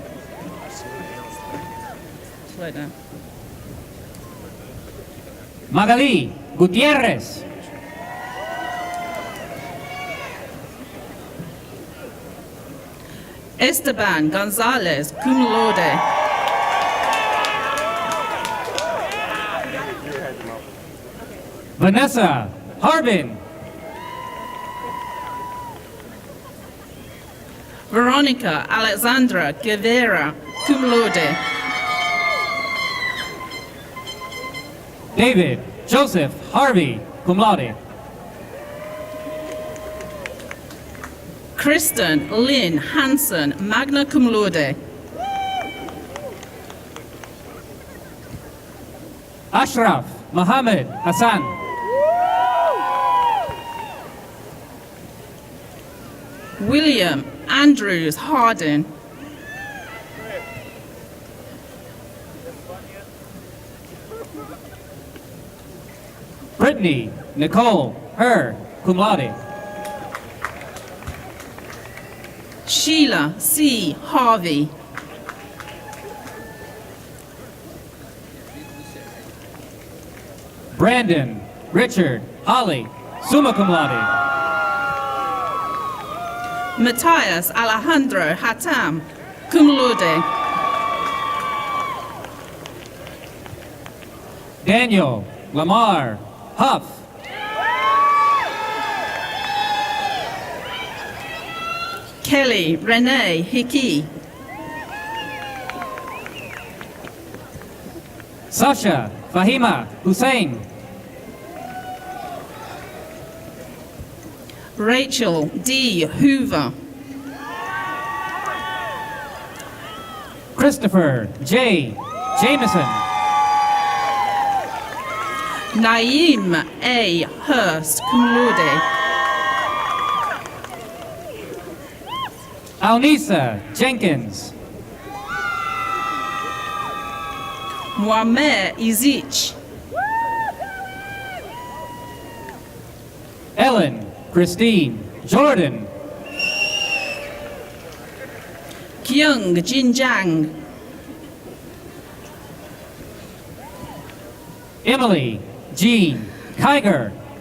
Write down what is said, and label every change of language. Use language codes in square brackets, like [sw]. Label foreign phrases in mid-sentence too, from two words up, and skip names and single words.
[en] Slow down. Magali Gutierrez. Esteban Gonzalez [la] cum laude. [en] Vanessa Harbin. Veronica Alexandra Guevara, [la] cum laude. [en] David Joseph Harvey, [la] cum laude. [en] Kristen Lynn Hansen, [la] magna cum laude. [en] Ashraf Mohammed Hassan. William Andrews Hardin. Brittany Nicole Herr, [la] cum laude. [en] Sheila C. Harvey. Brandon Richard Holly, [la] summa cum laude. [en] Matthias Alejandro Hatam, [la] cum laude. [en] Daniel Lamar Huff. Kelly Renee Hickey. Sasha Fahima Hussein. Rachel D. Hoover. Christopher J. Jameson. Naeem A. Hurst, [la] cum laude. [en] Alnisa Jenkins. Muammer Izich. Ellen Christine Jordan. Kyung Jinjang. Emily Jean Kiger.